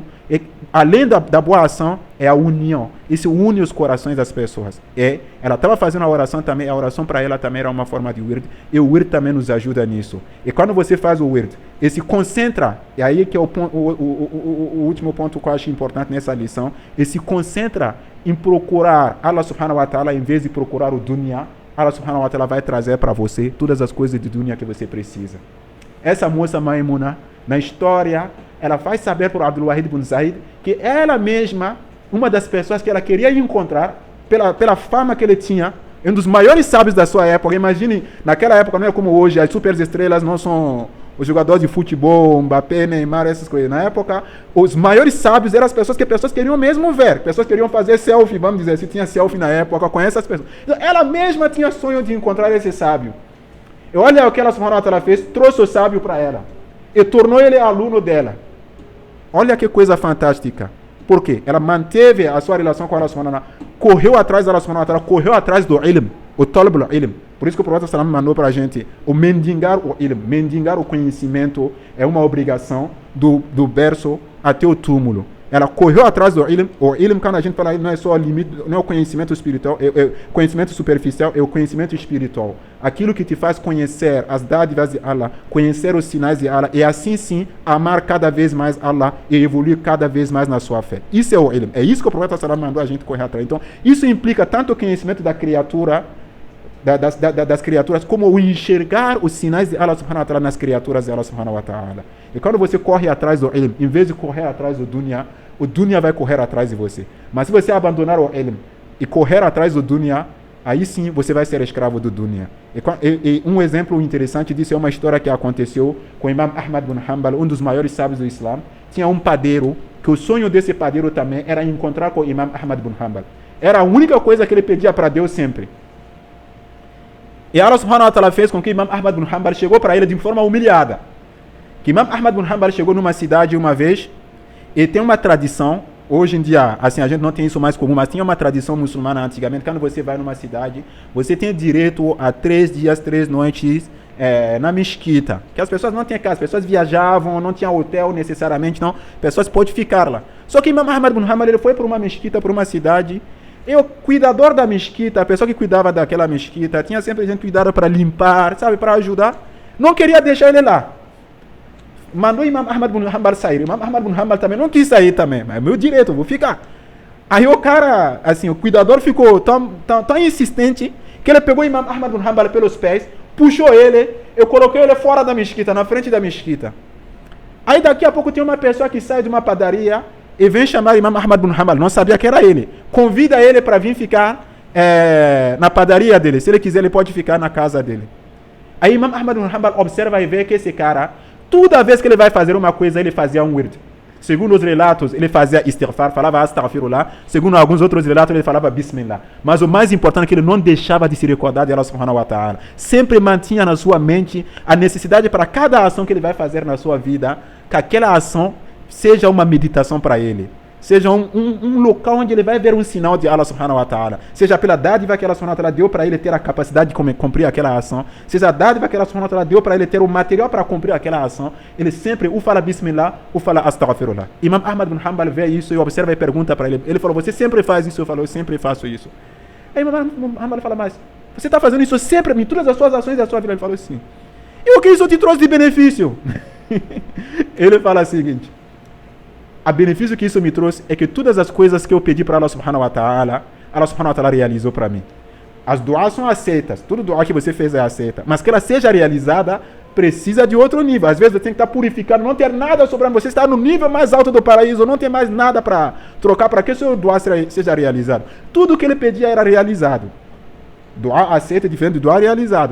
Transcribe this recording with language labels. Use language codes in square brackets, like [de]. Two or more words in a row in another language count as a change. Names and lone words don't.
[pt] E, além da boa ação, é a união. Isso une os corações das pessoas. E ela estava fazendo a oração também. A oração para ela também era uma forma de wird. E o wird também nos ajuda nisso. E quando você faz o wird e se concentra, e aí que é o último ponto que eu acho importante nessa lição, e se concentra em procurar [ar] الله سبحانه وتعالى [pt] em vez de procurar o dunya, [ar] الله سبحانه وتعالى [pt] vai trazer para você todas as coisas de dunya que você precisa. Essa moça Maimuna, na história, ela faz saber para o Abdul Wahid bin Zaid que ela mesma, uma das pessoas que ela queria encontrar, pela fama que ele tinha, um dos maiores sábios da sua época. Imagine, naquela época não é como hoje, as superestrelas não são os jogadores de futebol, Mbappé, Neymar, essas coisas. Na época, os maiores sábios eram as pessoas que queriam mesmo ver. Pessoas queriam fazer selfie, vamos dizer, se tinha selfie na época com essas pessoas. Então, ela mesma tinha sonho de encontrar esse sábio. E olha o que ela [ar] سبحانه وتعالى [pt] fez, trouxe o sábio para ela. E tornou ele aluno dela. Olha que coisa fantástica. Por quê? Ela manteve a sua relação com [ar] الله سبحانه وتعالى, [pt] correu atrás da [ar] الله سبحانه وتعالى, [pt] correu atrás do ilm, o [ar] طلب العلم. [pt] Por isso que o profeta sallallahu mandou para a gente o mendigar o ilm, mendigar o conhecimento é uma obrigação do berço até o túmulo. Ela correu atrás do ilm. O ilm, quando a gente fala, não é só o limite, não é o conhecimento espiritual, é conhecimento superficial, é o conhecimento espiritual. Aquilo que te faz conhecer as dádivas de Allah, conhecer os sinais de Allah, e assim sim amar cada vez mais Allah e evoluir cada vez mais na sua fé. Isso é o ilm. É isso que o profeta sallallahu mandou a gente correr atrás. Então, isso implica tanto o conhecimento da criatura das criaturas, como o enxergar os sinais de [ar] الله سبحانه وتعالى [pt] nas criaturas de [ar] الله سبحانه وتعالى. [pt] E quando você corre atrás do ilm, em vez de correr atrás do dunya, o dunya vai correr atrás de você. Mas se você abandonar o ilm e correr atrás do dunya, aí sim você vai ser escravo do dunya. E um exemplo interessante disso é uma história que aconteceu com o Imam Ahmad bin Hanbal, um dos maiores sábios do Islã. Tinha um padeiro, que o sonho desse padeiro também era encontrar com o Imam Ahmad bin Hanbal. Era a única coisa que ele pedia para Deus sempre. E [ar] الله سبحانه وتعالى [pt] fez com que Imam Ahmad bin Hanbal chegou para ele de forma humilhada. Que Imam Ahmad bin Hanbal chegou numa cidade uma vez e tem uma tradição, hoje em dia, assim, a gente não tem isso mais comum, mas tinha uma tradição muçulmana antigamente, quando você vai numa cidade, você tem direito a 3 dias, 3 noites na mesquita. Que as pessoas não tinham casa, as pessoas viajavam, não tinha hotel necessariamente, não, pessoas podem ficar lá. Só que Imam Ahmad bin Hanbal, ele foi para uma mesquita, para uma cidade. E o cuidador da mesquita, a pessoa que cuidava daquela mesquita, tinha sempre gente cuidada para limpar, sabe, para ajudar. Não queria deixar ele lá. Mandou Imam Ahmad bin Hanbal sair. Imam Ahmad bin Hanbal também não quis sair também. Mas é meu direito, vou ficar. Aí o cara, assim, o cuidador ficou tão insistente que ele pegou Imam Ahmad bin Hanbal pelos pés, puxou ele, eu coloquei ele fora da mesquita, na frente da mesquita. Aí daqui a pouco tem uma pessoa que sai de uma padaria e vem chamar Imam Ahmad bin Hanbal, não sabia que era ele. Convida ele para vir ficar na padaria dele. Se ele quiser, ele pode ficar na casa dele. Aí Imam Ahmad bin Hanbal observa e vê que esse cara, toda vez que ele vai fazer uma coisa, ele fazia um wird. Segundo os relatos, ele fazia istighfar, falava astaghfirullah. Segundo alguns outros relatos, ele falava bismillah. Mas o mais importante é que ele não deixava de se recordar de [ar] الله سبحانه وتعالى. [pt] Sempre mantinha na sua mente a necessidade para cada ação que ele vai fazer na sua vida, que aquela ação seja uma meditação para ele, seja um local onde ele vai ver um sinal de [ar] الله سبحانه وتعالى, [pt] seja pela dádiva que [ar] الله سبحانه وتعالى [pt] deu para ele ter a capacidade de cumprir aquela ação, seja a dádiva que [ar] الله سبحانه وتعالى [pt] deu para ele ter o material para cumprir aquela ação, ele sempre ou fala bismillah ou fala astaghfirullah. Imam Ahmad bin Hanbal vê isso e observa e pergunta para ele, ele falou, você sempre faz isso? Eu falo, eu sempre faço isso. Aí Imam Hanbal fala, mas você está fazendo isso sempre em todas as suas ações da sua vida? Ele falou, sim. E o que isso te trouxe de benefício? Ele fala o seguinte, a benefício que isso me trouxe é que todas as coisas que eu pedi para [ar] الله سبحانه وتعالى, الله سبحانه وتعالى [pt] realizou para mim. As duas são aceitas, tudo dua que você fez é aceita, mas que ela seja realizada precisa de outro nível. Às vezes você tem que estar purificado, não ter nada sobrando, você está no nível mais alto do paraíso, não tem mais nada para trocar para que o seu dua seja realizado. Tudo que ele pedia era realizado. Dua aceita é diferente do dua realizado.